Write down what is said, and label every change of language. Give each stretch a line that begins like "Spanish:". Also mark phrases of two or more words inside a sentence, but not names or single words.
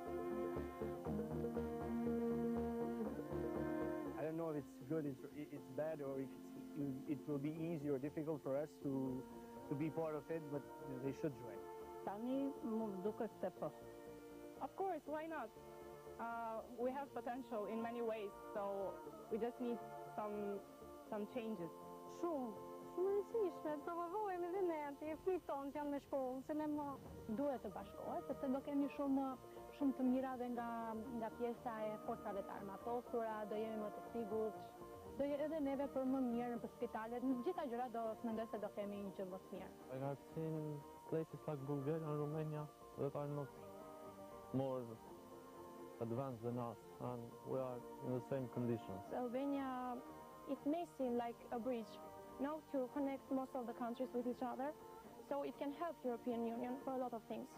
Albanian: I don't know if it's good, it's bad, or if it will be easy or difficult for us to be part of it, but they should join. Of course, why not? We have potential in many ways, so we just need some changes. Shumë rëndësishme, provojmë edhe ne aty fëmijët tonë që janë në shkollë, se ne duhet të bashkohet, sepse do kemi shumë të mira dhe nga pjesa e forcave të armatosura, do jemi më të sigurt, do edhe neve për më mirë për spitalet, në gjitha gjërat do mendoj se do kemi një gjë më të mirë.
English: I've seen places like Bulgaria and Romania that are not more advanced than us, and we are in the same conditions. Albania, it may seem like a bridge, to connect most of the countries with each other, so it can help European Union for a lot of things.